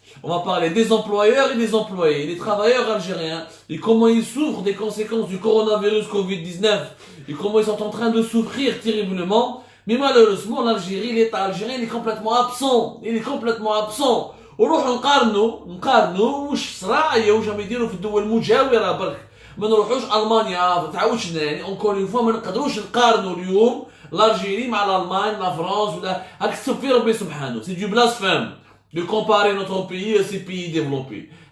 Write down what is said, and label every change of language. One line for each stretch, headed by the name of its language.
French: On va parler des employeurs et des employés, les travailleurs algériens, et comment ils souffrent des conséquences du coronavirus Covid-19, et comment ils sont en train de souffrir terriblement. Mais malheureusement, l'Algérie, l'État algérien, il est complètement absent. Il est complètement absent.
Arabic: ونروحوا نقارنوا وش صراعية وش عم يديروا في الدول المجاورة برك. ما نروحوش ألمانيا تعاوشنا يعني
French: encore une fois
Arabic: ما نقدروش نقارنوا اليوم l'Algérie مع l'Allemagne, la France ولا هاك في ربي سبحانه.
French: C'est du blasphème de comparer notre pays à ces pays développés.